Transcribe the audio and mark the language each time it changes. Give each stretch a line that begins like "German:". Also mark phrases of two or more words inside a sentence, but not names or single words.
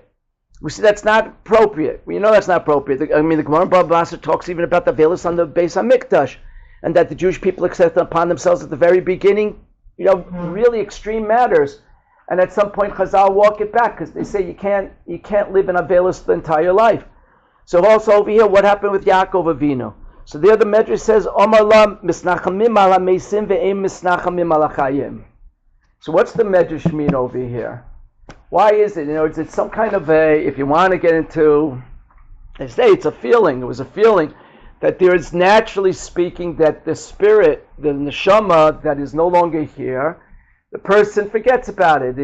English: We see that's not appropriate. We know that's not appropriate. The Gemara in Baba Basra talks even about the Abelis on the
Hebrew: בית המקדש,
English: and that the Jewish people accept upon themselves at the very beginning, really extreme matters. And at some point Chazal walk it back because they say you can't live in Abelis the entire life. So also over here, what happened with Yaakov Avinu? So there the Medrash says,
Hebrew: אמר לא מתנחמים על מתים ואם מתנחמים על חיים.
English: So what's the Medrash mean over here? Why is it? It's some kind of if you want to get into, they say it's a feeling. It was a feeling that there is, naturally speaking, that the spirit, the neshama that is no longer here, the person forgets about it.